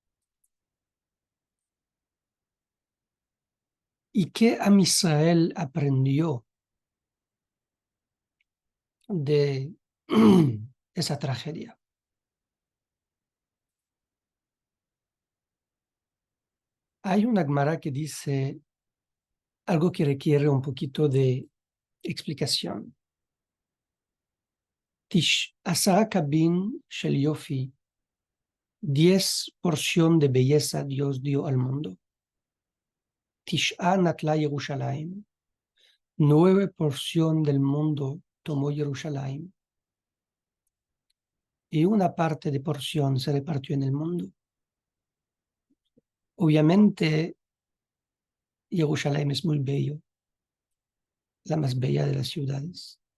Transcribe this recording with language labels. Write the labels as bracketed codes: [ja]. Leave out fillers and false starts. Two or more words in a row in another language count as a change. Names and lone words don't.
[es] ¿Y qué Am Israel aprendió de esa tragedia? Hay una Gemara que dice algo que requiere un poquito de explicación. [he] Asara kabin shel yofi, [es] 10 porción de belleza Dios dio al mundo. [he] Tish'a natla Yerushalayim, [es] 9 porción del mundo tomó Jerusalén. Y una parte de porción se repartió en el mundo. Obviamente, Jerusalén es muy bello, la más bella de las ciudades.